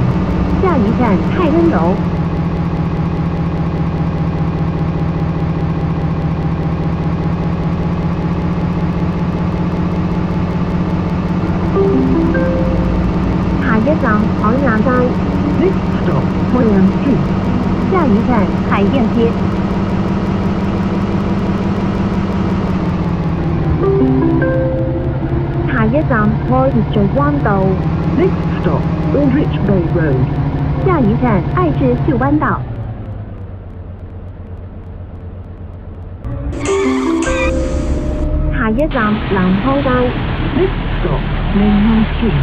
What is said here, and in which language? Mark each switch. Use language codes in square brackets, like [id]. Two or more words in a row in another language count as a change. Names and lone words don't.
[yue] 下一站泰安樓。下一站海南街。 [en] Next stop, Hoyan Street. [yue] 下一站海淀街。下一站愛秩序灣道。 [en] Next stop, Aldrich Bay Road. [yue] 下一站愛秩序灣道。下一站南康街。 [en] Next stop, Nanhang Street.